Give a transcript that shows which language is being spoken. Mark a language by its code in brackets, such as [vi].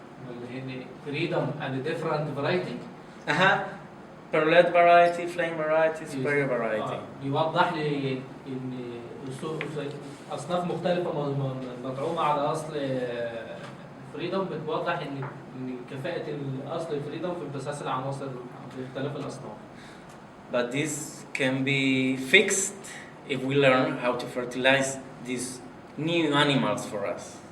[ar] اللي هي [en] freedom and different variety. Perlet variety, flame variety, superior variety. [ar] بيوضح لي إن أصناف مختلفة مطعومة على أصل فريدم، بتوضح إن كفاءة الأصل الفريدم في امتصاص العناصر في اختلاف الأصناف. [en] But this can be fixed if we learn how to fertilize these new animals for us.